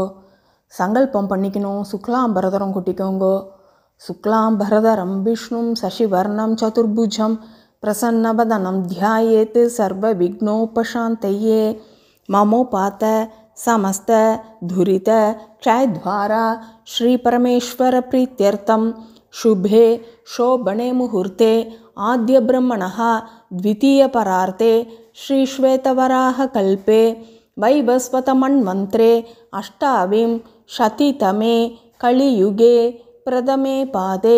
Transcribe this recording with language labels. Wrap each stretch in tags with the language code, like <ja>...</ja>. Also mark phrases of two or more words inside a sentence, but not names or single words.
<ta>சங்கல்பம் பண்ணிக்கணும். சுக்லாம்பரதரம் கொட்டிக்கோங்கோ.</ta> <sa>शुक्लाम्बरधरं विष्णुं शशिवर्णं चतुर्भुजं प्रसन्नवदनं ध्यायेत् सर्व विघ्नोपशान्तये. ममोपात्त समस्त दुरित क्षयद्वारा श्री परमेश्वर प्रीत्यर्थम् शुभे शोभने मुहूर्ते आद्य ब्रह्मणः द्वितीय परार्ते श्री श्वेतवराह कल्पे वैवस्वतमन्वन्त्रे अष्टाविंशतितमे कलियुगे प्रथमे पादे</sa>